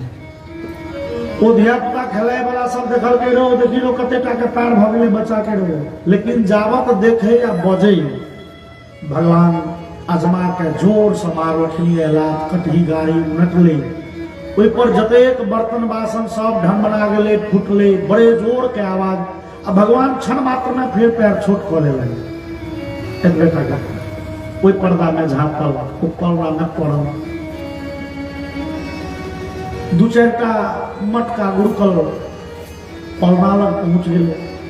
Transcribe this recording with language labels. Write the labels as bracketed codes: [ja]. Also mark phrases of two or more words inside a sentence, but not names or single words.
[mai] ओ धिया पुता खेलाय वाला सब देखल के रो, देखी लो कते टा के पैर भ गेले बच्चा के रो, लेकिन जावत देखे या बजे भगवान आजमा के जोर से मारलखिन, कटही गाड़ी उनटले, ओहि पर जतेक बर्तन बासन सब ढमरा गेले, फुटले, बड़े जोर के आवाज। आ भगवान क्षण मात्र में फिर पैर छोट कर ले, एक बेटा का ओहि पर्दा में झाँपल, ओ पर्दा में पड़ल, 2-4 टा मटका गुड़कल पलना लग पहुंच गेले।